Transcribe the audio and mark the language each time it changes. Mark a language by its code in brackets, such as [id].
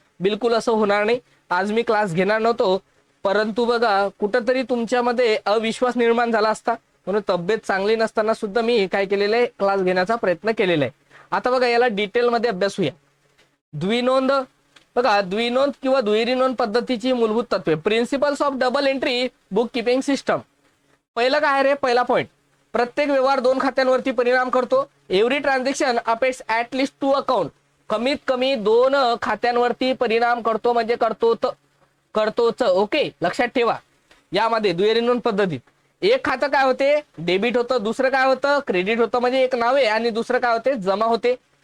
[mr] बिलकुल असं होणार नाही. आज मी क्लास घेणार नव्हतो, परंतु बघा कुठंतरी तुमच्यामध्ये अविश्वास निर्माण झाला असता, म्हणून तब्येत चांगली नसताना सुद्धा मी काय केलेलं आहे, क्लास घेण्याचा प्रयत्न केलेला आहे. आता बघा याला डिटेलमध्ये अभ्यास होऊया. द्विनोंद. बघा, द्विनोंद किंवा दुहेरी नोंद पद्धतीची मूलभूत तत्वे. [en] Principles of double entry book keeping system. [mr] पहिलं काय रे, पहिला पॉईंट, प्रत्येक व्यवहार 2 खात्यांवरती परिणाम करतो. [en] Every transaction affects at least 2 account. [mr] कमीत कमी 2 खात्यांवरती परिणाम करतो, म्हणजे करतोच. ओके, लक्षात ठेवा. यामध्ये दुहेरी नोंद पद्धतीत एक खातं काय होते, डेबिट होतं, दुसरं काय होतं, क्रेडिट होतं, म्हणजे एक नावे, आणि दुसरं काय होते, जमा होते.